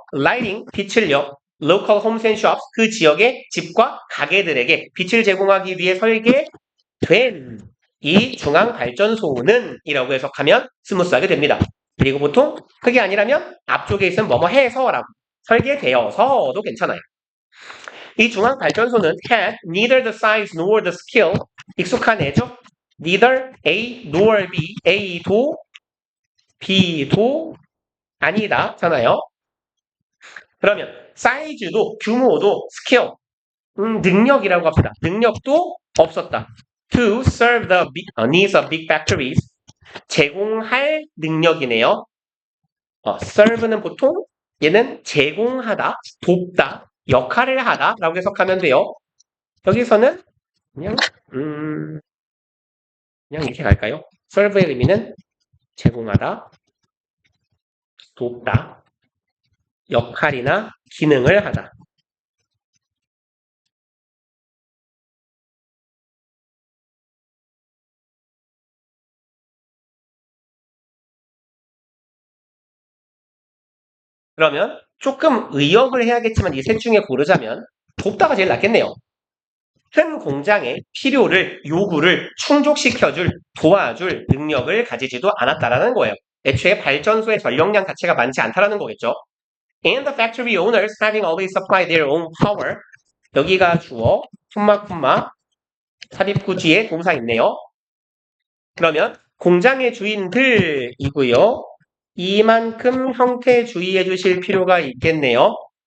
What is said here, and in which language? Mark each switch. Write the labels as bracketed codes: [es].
[ko] lighting, 빛을요. [en] local homes and shops, [ko] 그 지역의 집과 가게들에게 빛을 제공하기 위해 설계된 이 중앙발전소는 이라고 해석하면 스무스하게 됩니다. 그리고 보통 그게 아니라면 앞쪽에 있으면 뭐뭐 해서라고 설계되어서도 괜찮아요. 이 중앙발전소는 [en] had neither the size nor the skill. [ko] 익숙한 애죠? [en] neither A nor B. [ko] A도 B도 아니다 잖아요. 그러면 사이즈도 규모도 스킬 능력이라고 합시다. 능력도 없었다. [en] To serve the needs of big factories. [ko] 제공할 능력이네요. serve는 보통 얘는 제공하다, 돕다, 역할을 하다 라고 해석하면 돼요. 여기서는 그냥 이렇게 갈까요? serve의 의미는 제공하다, 돕다, 역할이나 기능을 하다. 그러면 조금 의역을 해야겠지만 이 셋 중에 고르자면 돕다가 제일 낫겠네요. 큰 공장의 필요를, 요구를 충족시켜줄, 도와줄 능력을 가지지도 않았다라는 거예요. 애초에 발전소의 전력량 자체가 많지 않다라는 거겠죠. [en] And the factory owners having always supplied their own power. [ko] 여기가 주어, 콤마, 삽입구 뒤에 동사 있네요. 그러면 공장의 주인들이고요. 이만큼 형태 주의해 주실 필요가 있겠네요.